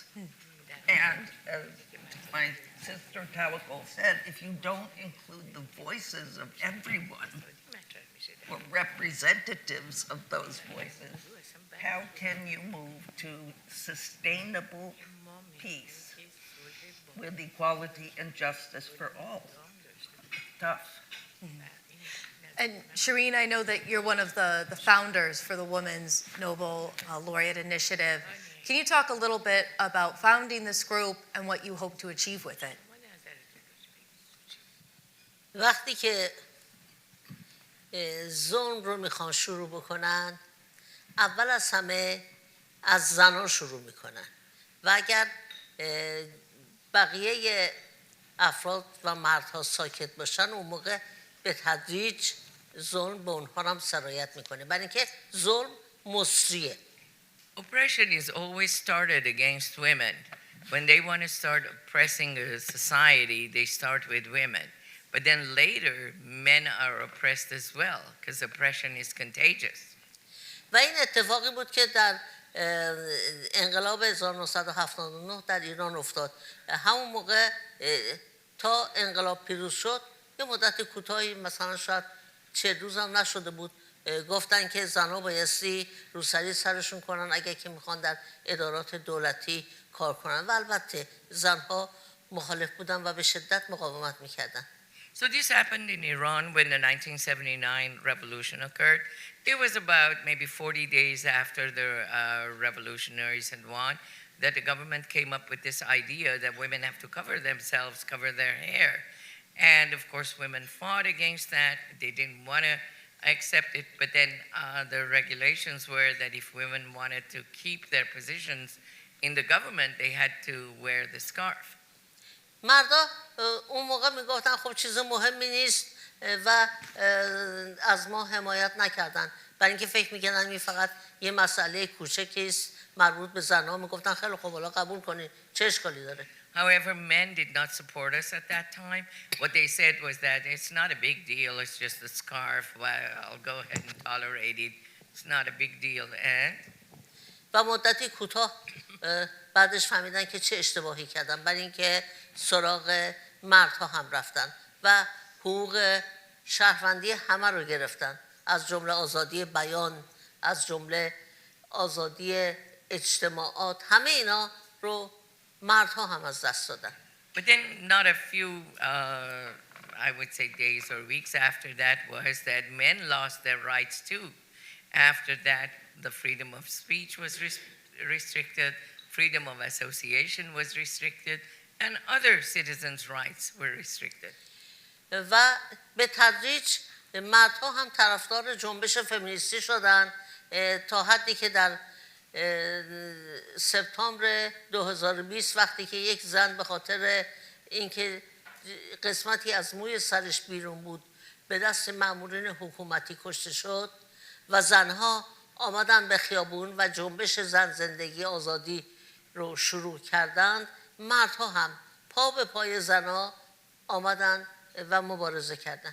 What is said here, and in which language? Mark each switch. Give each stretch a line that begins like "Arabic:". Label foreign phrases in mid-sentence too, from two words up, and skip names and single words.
English: And as my sister Tawakkol said, if you don't include the voices of everyone or representatives of those voices, how can you move to sustainable peace with equality and justice for all? Tough. And Shireen, I know that you're one of the founders for the Women's Nobel Laureate Initiative. Can you talk a little bit about founding this group and what you hope to achieve with it?
Persian: وقتی که ظلم رو میخوان شروع بکنن، اول از همه از زنان شروع میکنن و اگر بقیه افراد و مردها ساکت باشن، اون موقع به تدریج ظلم به اونها هم سرایت میکنه، برای اینکه ظلم مصریه.
English: Oppression is always started against women. When they want to start oppressing a society, they start with women. But then later, men are oppressed as well, because oppression is contagious.
Persian: و این اتفاقی بود که در انقلاب 1979 در ایران افتاد. همون موقع تا انقلاب پیروز شد، یه مدت کوتاهی، مثلا شاید 40 روز هم نشده بود، گفتن که زنها بایستی روسری سرشون کنن اگر که میخوان در ادارات دولتی کار کنن، و البته زنها مخالف بودن و به شدت مقاومت میکردن.
English: So this happened in Iran when the 1979 revolution occurred. It was about maybe 40 days after the revolutionaries had won that the government came up with this idea that women have to cover themselves, cover their hair. And of course, women fought against that. They didn't want to accept it, but then the regulations were that if women wanted to keep their positions in the government, they had to wear the scarf.
Persian: مردا اون موقع میگفتن خب چیز مهمی نیست و از ما حمایت نکردن، برای اینکه فکر میکردن این فقط یه مسئله کوچکی است مربوط به زنها. میگفتن خیلی خب حالا قبول کنید، چه اشکالی داره.
English: However, men did not support us at that time. What they said was that it's not a big deal, it's just a scarf. Well, I'll go ahead and tolerate it. It's not a big deal. And
Persian: و مدتی کوتاه بعدش فهمیدن که چه اشتباهی کردن، برای اینکه سراغ مردها هم رفتن و حقوق شهروندی همه رو گرفتن، از جمله آزادی بیان، از جمله آزادی اجتماعات، همه اینا رو مردها هم از دست دادن.
English: But then not a few, I would say days or weeks after that was that men lost their rights too. After that, the freedom of speech was restricted, freedom of association was restricted, and other citizens' rights were restricted.
Persian: و به تدریج مردها هم طرفدار جنبش فمینیستی شدن تا حدی که در سپتامبر 2020 وقتی که یک زن به خاطر اینکه قسمتی از موی سرش بیرون بود به دست مامورین حکومتی کشته شد و زنها آمدن به خیابون و جنبش زن زندگی آزادی رو شروع کردند، مردها هم پا به پای زنها آمدن و مبارزه کردند.